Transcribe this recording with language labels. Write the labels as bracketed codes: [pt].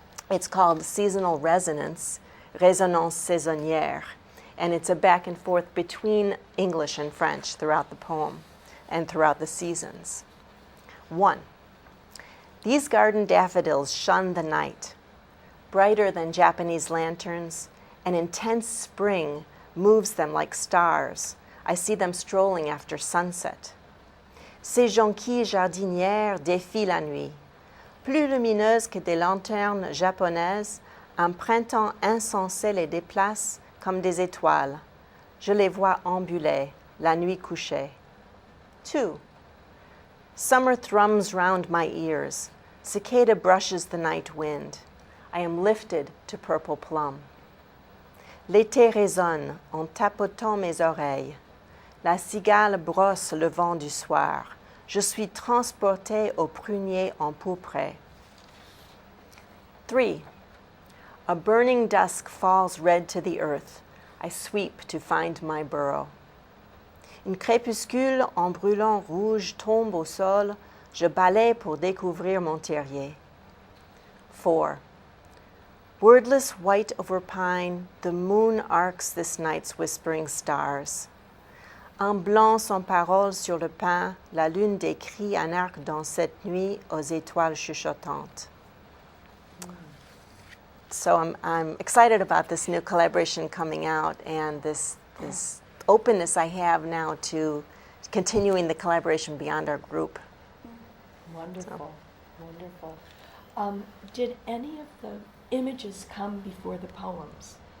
[en] It's called Seasonal Resonance, Résonance saisonnière, and it's a back and forth between English and French throughout the poem and throughout the seasons. 1. These garden daffodils shun the night. Brighter than Japanese lanterns, an intense spring moves them like stars. I see them strolling after sunset. [fr] Ces jonquilles jardinières défient la nuit. Plus lumineuses que des lanternes japonaises, un printemps insensé les déplace comme des étoiles. Je les vois ambuler, la nuit couchée. [en] 2. Summer thrums round my ears. Cicada brushes the night wind. I am lifted to purple plum. [fr] L'été résonne en tapotant mes oreilles. La cigale brosse le vent du soir. Je suis transportée au prunier empourpré. [en] 3. A burning dusk falls red to the earth. I sweep to find my burrow. [fr] Une crépuscule en brûlant rouge tombe au sol. Je balaye pour découvrir mon terrier. 4. [en] Wordless white over pine, the moon arcs this night's whispering stars. [fr] En blanc sans parole sur le pain, la lune décrit un arc dans cette nuit aux étoiles chuchotantes. [en] So I'm excited about this new collaboration coming out and this openness I have now to continuing the collaboration beyond our group. Wonderful, wonderful. Did any of the images come before the poems?